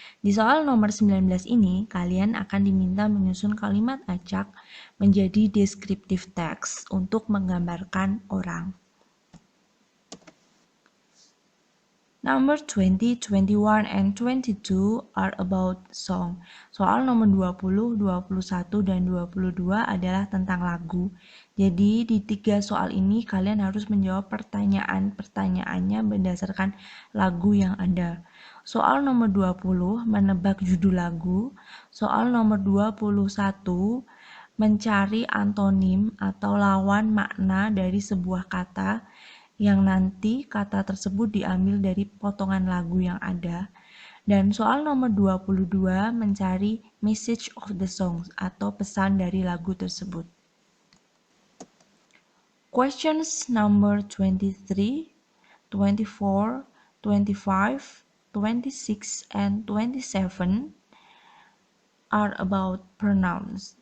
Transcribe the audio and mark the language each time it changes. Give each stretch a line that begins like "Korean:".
Indonesian: Di soal nomor 19 ini, kalian akan diminta menyusun kalimat acak menjadi descriptive text untuk menggambarkan orang.
English: Number 20, 21, and 22 are about song.
Indonesian: Soal nomor 20, 21, dan 22 adalah tentang lagu. Jadi di 3 soal ini kalian harus menjawab pertanyaannya berdasarkan lagu yang ada. Soal nomor 20 menebak judul lagu. Soal nomor 21 mencari antonim atau lawan makna dari sebuah kata yang nanti kata tersebut diambil dari potongan lagu yang ada. Dan soal nomor 22 mencari
English: message of the song
Indonesian: atau pesan dari lagu tersebut.
English: Questions number 23, 24, 25, 26, and 27 are about pronouns.